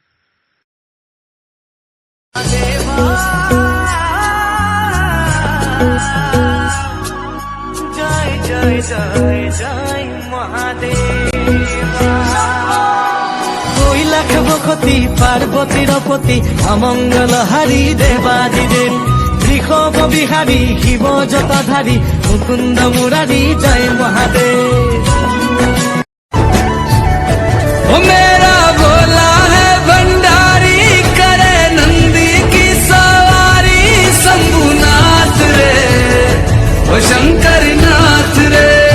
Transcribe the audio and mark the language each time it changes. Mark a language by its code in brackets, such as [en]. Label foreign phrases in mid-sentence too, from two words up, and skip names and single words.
[as] জয় জয় জয় জয় মহাদেৱা। কৈলাশ বসতি পাৰ্বতীৰ পতি অমংগল হাৰি দেৱাদিদেৱ, ঋষভ বিহাৰী শিৱ জটাধাৰী মুকুন্দ মুৰাৰী জয় মহাদেৱ। [hi] ओ मेरा भोला है भंडारी, करे नंदी की सवारी, शंभुनाथ रे ओ शंकर नाथ रे।